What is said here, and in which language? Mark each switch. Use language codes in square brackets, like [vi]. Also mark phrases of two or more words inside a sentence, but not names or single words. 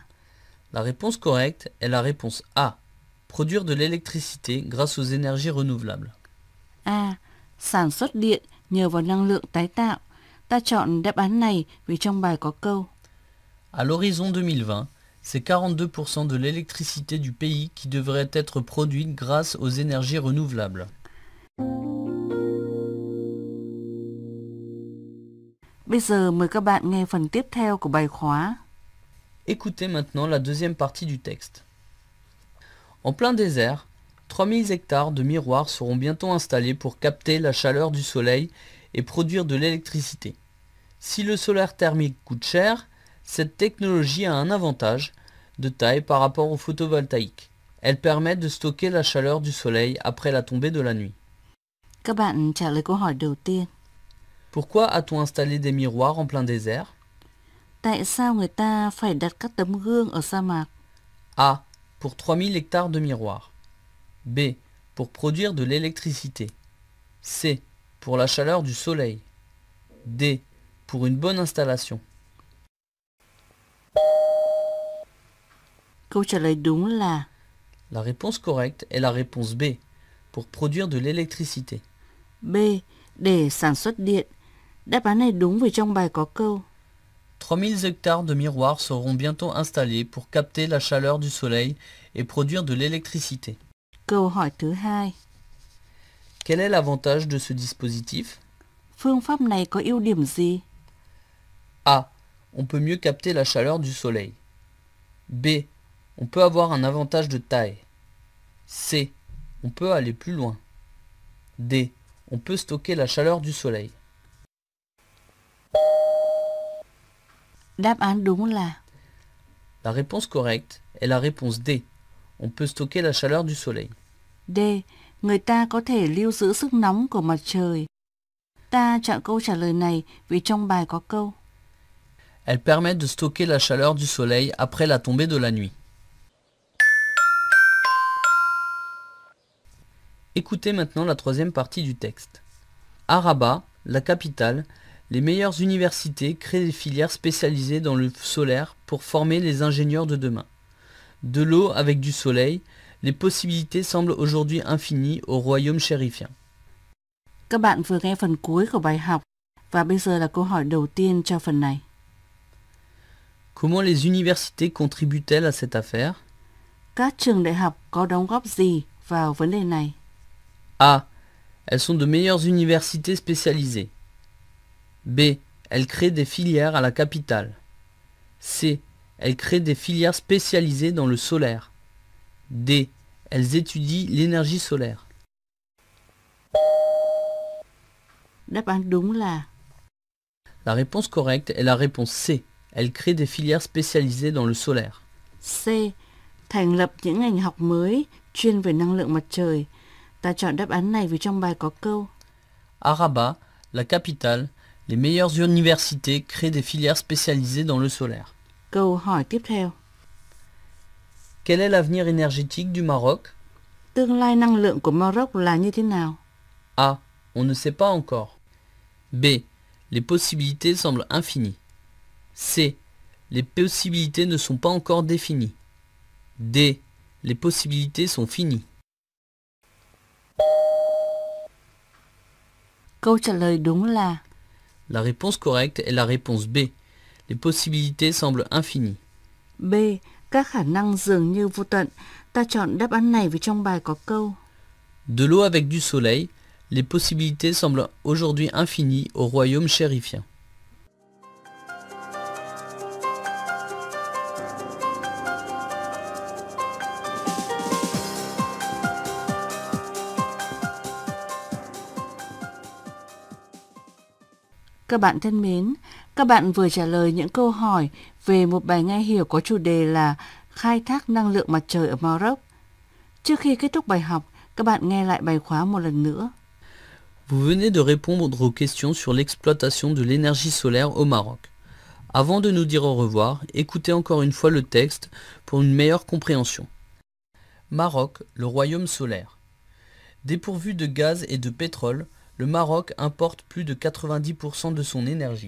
[fr] La réponse correcte est la réponse A. Produire de l'électricité grâce aux énergies renouvelables. A. [vi] Sản xuất điện nhờ vào năng lượng tái tạo. Ta chọn đáp án này vì trong bài có câu [fr] À l'horizon 2020, c'est 42% de l'électricité du pays qui devrait être produite grâce aux énergies renouvelables. [vi] Bây giờ mời các bạn nghe phần tiếp theo của bài khóa. [fr] Écoutez maintenant la deuxième partie du texte. En plein désert, 3000 hectares de miroirs seront bientôt installés pour capter la chaleur du soleil et produire de l'électricité. Si le solaire thermique coûte cher, cette technologie a un avantage de taille par rapport au photovoltaïque. Elle permet de stocker la chaleur du soleil après la tombée de la nuit. [vi] Các bạn trả lời câu hỏi đầu tiên. [fr] Pourquoi a-t-on installé des miroirs en plein désert? [vi] Tại sao người ta phải đặt các tấm gương ở sa mạc? [fr] A. Pour 3000 hectares de miroirs. B. Pour produire de l'électricité. C. Pour la chaleur du soleil. D. Pour une bonne installation. [vi] Câu trả lời đúng là [fr] La réponse correcte est la réponse B. Pour produire de l'électricité. [vi] B. Để sản xuất điện. Đáp án này đúng vì trong bài có câu [fr] 3000 hectares de miroirs seront bientôt installés pour capter la chaleur du soleil et produire de l'électricité. [vi] Câu hỏi thứ hai. [fr] Quel est l'avantage de ce dispositif? [vi] Phương pháp này có ưu điểm gì? [fr] A. On peut mieux capter la chaleur du soleil. B. On peut avoir un avantage de taille. C. On peut aller plus loin. D. On peut stocker la chaleur du soleil. [vi] Đáp án đúng là [fr] La réponse correcte est la réponse D. On peut stocker la chaleur du soleil. D. [vi] Người ta có thể lưu giữ sức nóng của mặt trời. Ta chọn câu trả lời này vì trong bài có câu [fr] Elle permet de stocker la chaleur du soleil après la tombée de la nuit. Écoutez maintenant la troisième partie du texte. À Rabat, la capitale, les meilleures universités créent des filières spécialisées dans le solaire pour former les ingénieurs de demain. De l'eau avec du soleil, les possibilités semblent aujourd'hui infinies au royaume chérifien. [vi] Các bạn vừa nghe phần cuối của bài học và bây giờ là câu hỏi đầu tiên cho phần này. [fr] Comment les universités contribuent-elles à cette affaire? [vi] Các trường đại học có đóng góp gì vào vấn đề này? [fr] A. Elles sont de meilleures universités spécialisées. B. Elles créent des filières à la capitale. C. Elles créent des filières spécialisées dans le solaire. D. Elles étudient l'énergie solaire. [vi] Đáp án đúng là [fr] La réponse correcte est la réponse C. Elles créent des filières spécialisées dans le solaire. C. [vi] Thành lập những ngành học mới chuyên về năng lượng mặt trời. Ta chọn đáp án này vì trong bài có câu [fr] À Rabat, la capitale, les meilleures universités créent des filières spécialisées dans le solaire. [vi] Câu hỏi tiếp theo. [fr] Quel est l'avenir énergétique du Maroc? [vi] Tương lai năng lượng của Maroc là như thế nào? [fr] A. On ne sait pas encore. B. Les possibilités semblent infinies. C. Les possibilités ne sont pas encore définies. D. Les possibilités sont finies. [vi] Câu trả lời đúng là [fr] La réponse correcte est la réponse B. Les possibilités semblent infinies. B. [vi] Các khả năng dường như vô tận. Ta chọn đáp án này vì trong bài có câu [fr] De l'eau avec du soleil, les possibilités semblent aujourd'hui infinies au royaume chérifien. [vi] Các bạn thân mến, các bạn vừa trả lời những câu hỏi về một bài nghe hiểu có chủ đề là khai thác năng lượng mặt trời ở Maroc. Trước khi kết thúc bài học, các bạn nghe lại bài khóa một lần nữa. [fr] Vous venez de répondre aux questions sur l'exploitation de l'énergie solaire au Maroc. Avant de nous dire au revoir, écoutez encore une fois le texte pour une meilleure compréhension. Maroc, le royaume solaire. Dépourvu de gaz et de pétrole, le Maroc importe plus de 90% de son énergie.